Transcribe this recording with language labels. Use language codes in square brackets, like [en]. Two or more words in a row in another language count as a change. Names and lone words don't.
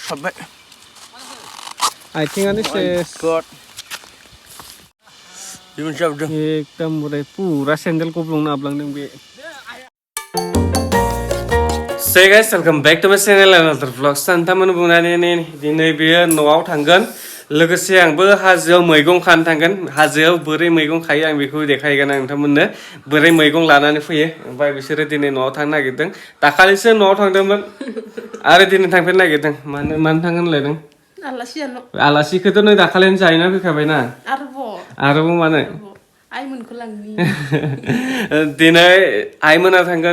[brx] Sampai. आथिंआनो सेस एकदम बोराय पुरा सेन्देल गब्लंना हाबलांदों बे [en] Hey guys, welcome back to my channel and another vlog. [brx] Santaman बुंनानै दिनै बेयो न'आव थांगोन लोगोसे आंबो हाजोआव मैगं खानो थांगोन हाजोआव बोरै मैगं खायो आं बेखौ देखायगोन आं नोंथांमोननो बोरै मैगं लानानै फैयो ओमफ्राय बिसोरो दिनै न'आव थांनो नागिरदों दाखालिसो न'आव थांदोंमोन आरो दिनै थांफिननो नागिरदों मानो थांगोन होनलायदों आलासिखौथ' नों दाखालिनो जाहैना फैखाबायना आरोबाव मानो आइमोनखौ लांनि दिनै आइमोना थांगोन